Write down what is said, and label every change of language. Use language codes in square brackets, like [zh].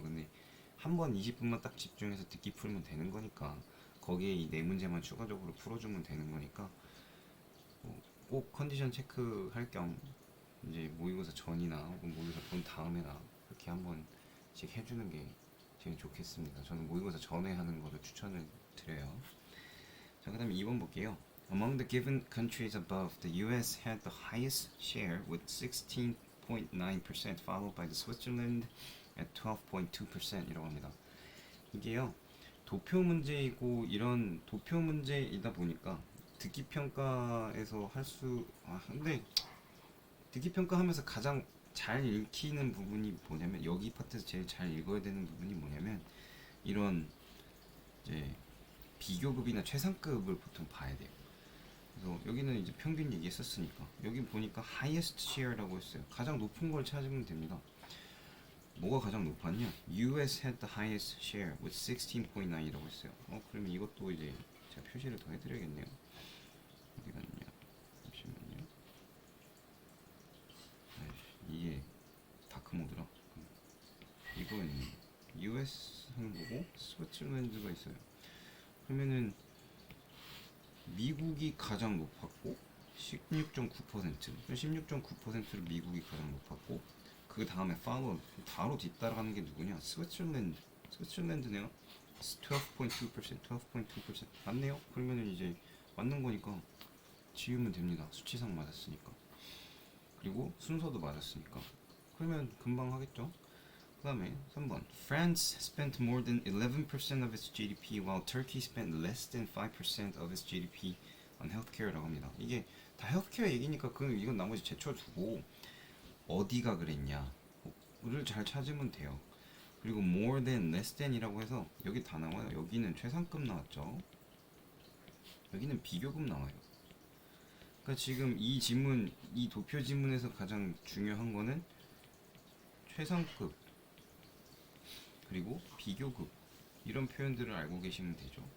[ko] 근데 한 번 20분만 딱 집중해서 듣기 풀면 되는 거니까 거기에 이 네 문제만 추가적으로 풀어주면 되는 거니까 꼭 컨디션 체크할 겸 이제 모의고사 전이나 혹은 모의고사 본 다음에나 그렇게 한 번씩 해주는 게 제일 좋겠습니다. 저는 모의고사 전에 하는 거를 추천을 드려요. 자, 그 다음에 2번 볼게요. [en] Among the given countries above, the US had the highest share with 16.9%, followed by the Switzerland at 12.2% [ko] 이라고 합니다. 이게요, 도표 문제이고 이런 도표 문제이다 보니까 듣기 평가에서 근데 듣기 평가하면서 가장 잘 읽히는 부분이 뭐냐면 여기 파트에서 제일 잘 읽어야 되는 부분이 뭐냐면 이런 이제 비교급이나 최상급을 보통 봐야 돼요. 그래서 여기는 이제 평균 얘기했었으니까 여기 보니까 highest share라고 했어요. 가장 높은 걸 찾으면 됩니다. 뭐가 가장 높았냐? [en] US had the highest share with 16.9 [ko] 이라고 했어요. 그러면 이것도 이제 제가 표시를 더 해드려야겠네요. 어디 갔냐? 잠시만요. 이게 다크모드라. 이건 US는 뭐고 스위tzerland가 있어요. 그러면은 미국이 가장 높았고 16.9%, 16.9%를 미국이 가장 높았고 그 다음에 바로 뒤따라가는 게 누구냐? 스위tzerland네요. 12.2%, 12.2% 맞네요. 그러면은 이제 맞는 거니까 지우면 됩니다. 수치상 맞았으니까. 그리고 순서도 맞았으니까. 그러면 금방 하겠죠? 그 다음에 3번 [en] France spent more than 11% of its GDP while Turkey spent less than 5% of its GDP on healthcare [ko] 라고 합니다. 이게 다 헬스케어 얘기니까 이건 나머지 제쳐두고 어디가 그랬냐를 잘 찾으면 돼요. 그리고 more than, less than이라고 해서 여기 다 나와요. 여기는 최상급 나왔죠. 여기는 비교급 나와요. 그러니까 지금 이 도표 지문에서 가장 중요한 거는 최상급 그리고 비교급 이런 표현들을 알고 계시면 되죠.